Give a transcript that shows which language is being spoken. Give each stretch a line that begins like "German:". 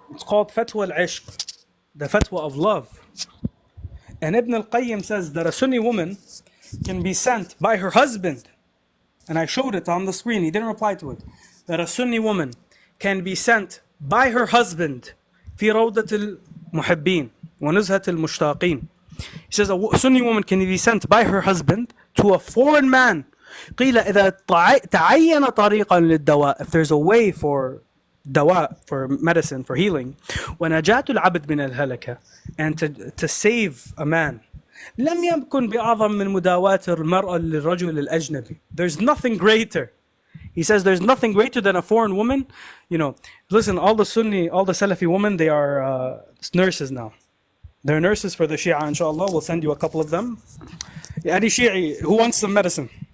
English: It's called Fatwa al-Ishq, the fatwa of love. And Ibn al-Qayyim says that a Sunni woman can be sent by her husband, and I showed it on the screen, he didn't reply to it, that a Sunni woman can be sent by her husband
Arabic: في روضة المحبين ونزهة المشتاقين.
English: He says a Sunni woman can be sent by her husband to a foreign man.
Arabic: قيل إذا تعين طريقا للدواء,
English: if there's a way for
Arabic: دواء,
English: for medicine, for healing,
Arabic: ونجاة العبد من الهلكة,
English: and to save a man,
Arabic: لم يكن بأعظم من مداواة المرأة للرجل الأجنبي.
English: There's nothing greater. He says there's nothing greater than a foreign woman. You know, listen, all the Sunni, all the Salafi women, they are nurses now. They're nurses for the Shia, inshallah. We'll send you a couple of them. Any Shi'i who wants some medicine?